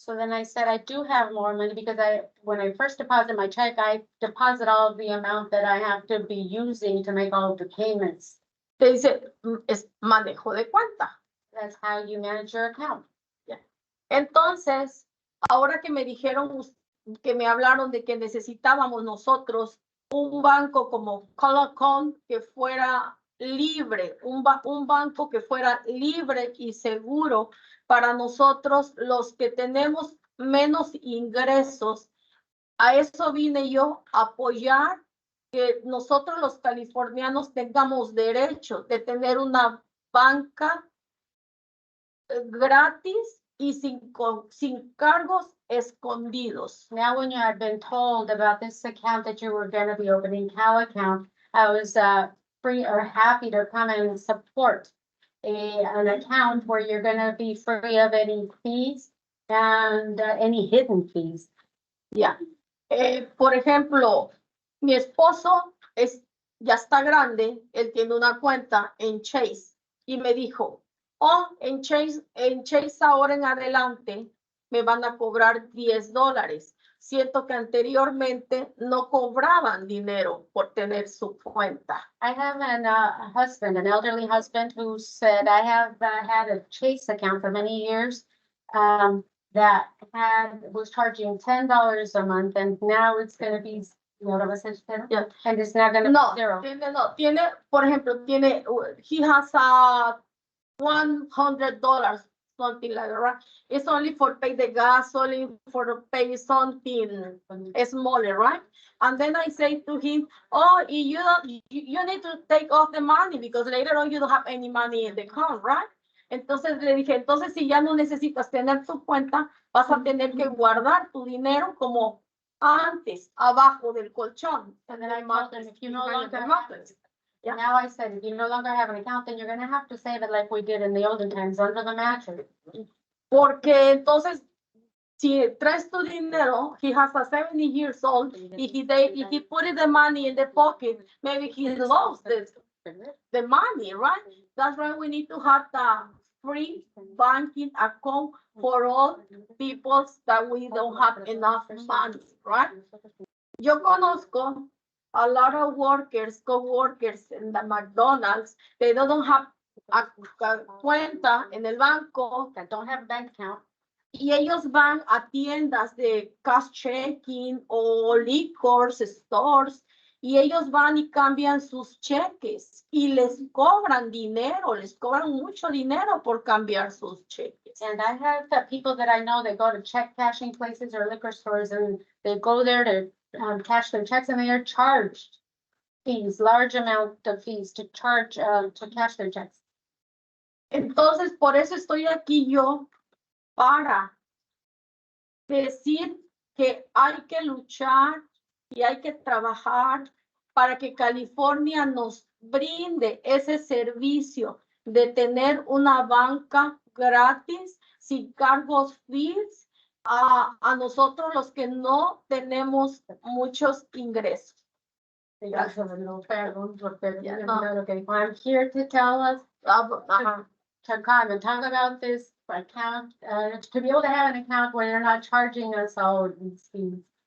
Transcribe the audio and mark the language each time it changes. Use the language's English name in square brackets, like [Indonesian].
[English] So then I said, I do have more money because when I first deposit my check, I deposit all of the amount that I have to be using to make all of the payments. [Spanish] Te dice, es manejo de cuenta. [English] That's how you manage your account. [Spanish] Entonces, ahora que me dijeron, que me hablaron de que necesitábamos nosotros un banco como CalAccount que fuera libre, un banco que fuera libre y seguro para nosotros los que tenemos menos ingresos. A eso vine yo a apoyar que nosotros los californianos tengamos derecho de tener una banca gratis y sin cargos escondidos. [English] Now, when you had been told about this account that you were going to be opening, CalAccount, I was free or happy to come and support an account where you're going to be free of any fees and any hidden fees. [Spanish] Ya. Por ejemplo, mi esposo ya está grande, él tiene una cuenta en Chase y me dijo, en Chase ahora en adelante me van a cobrar $10. Siento que anteriormente no cobraban dinero por tener su cuenta. [English] I have a husband, an elderly husband, who said, I have had a Chase account for many years that was charging $10 a month, and now it's going to be, Yeah. and it's now going to be zero. [Spanish] Tiene, por ejemplo, [English] he has $100, something like that, right? It's only for pay the gas, only for pay something smaller, right? And then I say to him, you need to take off the money because later on you don't have any money in the account, right? [Spanish] Entonces le dije, entonces si ya no necesitas tener tu cuenta, vas a tener que guardar tu dinero como antes, abajo del colchón. [English] And then I told him, if you no longer Yeah. Now I said, if you no longer have an account, then you're going to have to save it like we did in the olden times, under the mattress. [Spanish] Porque entonces, si traes tu dinero, [English] he has a 70 years old, if he put the money in the pocket, maybe he lost the money, right? That's why we need to have the free banking account for all people that we don't have enough money, right? [Spanish] Yo conozco [English] a lot of co-workers in the McDonald's, they don't have a [Spanish] cuenta en el banco, [English] That don't have a bank account. [Spanish] y ellos van a tiendas de cash checking o liquor stores, y ellos van y cambian sus cheques y les cobran dinero, les cobran mucho dinero por cambiar sus cheques. [English] And I have people that I know that go to check cashing places or liquor stores, and they go there to cash their checks, and they are charged fees, large amount of fees to charge, to cash their checks. [Spanish] Entonces, por eso estoy aquí yo, para decir que hay que luchar y hay que trabajar para que California nos brinde ese servicio de tener una banca gratis, sin cargos fees, a nosotros los que no tenemos muchos ingresos. [English] I'm here to tell us, to come and talk about this account, to be able to have an account where they're not charging us all of these fees.